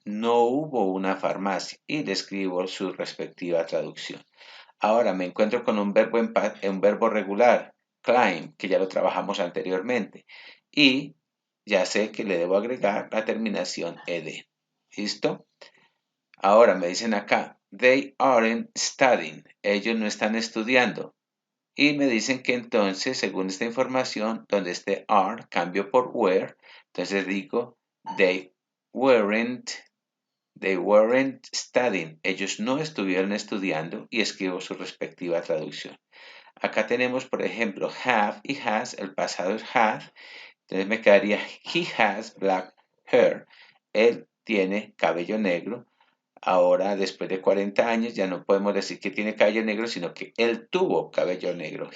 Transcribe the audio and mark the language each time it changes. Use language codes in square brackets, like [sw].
[es] No hubo una farmacia. Y le escribo su respectiva traducción. Ahora me encuentro con un verbo regular, climb, que ya lo trabajamos anteriormente. Y ya sé que le debo agregar la terminación ed. ¿Listo? Ahora me dicen acá, [en] they aren't studying. [es] Ellos no están estudiando. Y me dicen que entonces, según esta información, donde esté are, cambio por were. Entonces digo, [en] they weren't They weren't studying. [es] Ellos no estuvieron estudiando y escribo su respectiva traducción. Acá tenemos, por ejemplo, have y has. El pasado es had. Entonces me quedaría [en] he has black hair. [es] Él tiene cabello negro. Ahora, después de 40 años, ya no podemos decir que tiene cabello negro, sino que él tuvo cabello negro.